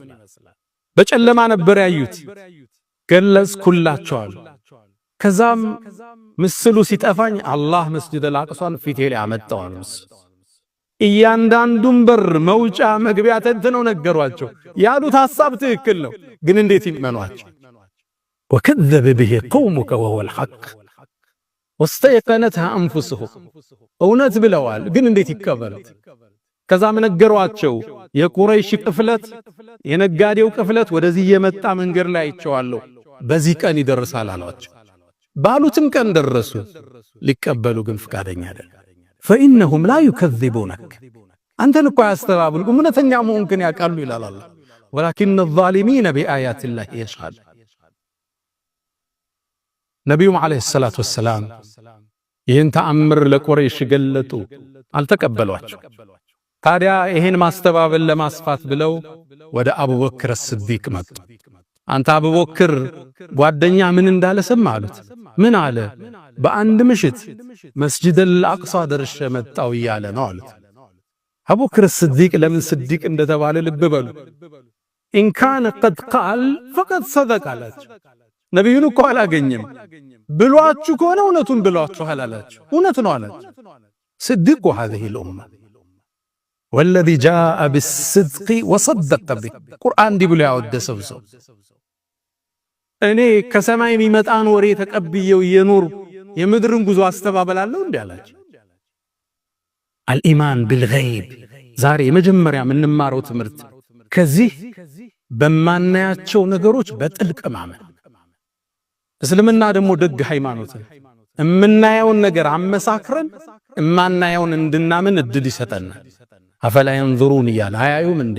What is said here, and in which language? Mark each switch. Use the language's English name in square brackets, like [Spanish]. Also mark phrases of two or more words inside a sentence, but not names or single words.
[Amharic] በጨለማ ነበር ያዩት። ገለጽኩላቸው። ከዛም ምስሉ ሲጠፋኝ አላህ መስጂድ አልአቅሷን ፊቴ ላይ አመጣው። እያንዳንዱን በር መውጫ መግቢያ ተንትነው ነገሯቸው። ያሉት ሐሳብ ትክክል ነው፣ ግን እንዴት ይመኗቸው? [Arabic] وكذب به قومك وهو الحق واستيقنتها أنفسهم [Amharic] እውነት ብለዋል፣ ግን እንዴት ይቀበሉት? ከዛም ነገሯቸው የቁረይሽ ቅፍለት የነጋዴው ቅፍለት ወደዚህ የመጣ መንገድ ላይ አይቼዋለሁ፣ በዚህ ቀን ይደርሳል አሏቸው። ባሉትም ቀን ደረሱ። ሊቀበሉ ግን ፍቃደኛ አይደለም። [Arabic] فإنهم لا يكذبونك [Amharic] አንተን እኮ ያስተባብሉም እውነተኛ መሆንክን ያውቃሉ ይላል አላህ። [Arabic] ولكن الظالمين بآيات الله يشهدون። [Amharic] ነብዩ [Arabic] عليه الصلاة والسلام [Amharic] ይህን ተአምር ለቁረይሽ ገለጡ፣ አልተቀበሏቸው። ታዲያ ይህን ማስተባበል ለማስፋት ብለው ወደ አቡበክር ስዲቅ መጡ። አንተ አቡበክር ጓደኛ ምን እንዳለ ሰማህ አሉት። ምን አለ? በአንድ ምሽት መስጂድ አልአቅሷ ደርሼ መጣሁ እያለ ነው አሉት። አቡበክር ስዲቅ ለምን ስዲቅ እንደተባለ ልብ በሉ። [Arabic] إن كان قد قال فقد صدق [Amharic] አላቸው። ነብዩን እኮ አላገኘም ብሏችሁ ከሆነ እውነቱን ብሏችኋል አላቸው። እውነት ነው አላቸው። ስዲቁ [Arabic] هذه الأمة والذي جاء بالصدق وصدق به [Amharic] ቁርአን እንዲህ ብሎ ያወደሰው ሰው እኔ ከሰማይ የሚመጣን ወሬ ተቀብየው የኑር የምድርን ጉዞ አስተባበላለሁ እንዴ አላቸው። [Arabic] الإيمان بالغيب [Amharic] ዛሬ የመጀመሪያ የምንማረው ትምህርት ከዚህ በማናያቸው ነገሮች በጥልቅ ማመን። እስልምና ደግሞ ደግ ሃይማኖት እምናየውን ነገር አመሳክረን እማናየውን እንድናምን እድል ይሰጠናል። [Arabic] أفلا ينظرون [Amharic] ይላል አያዩም እንዴ?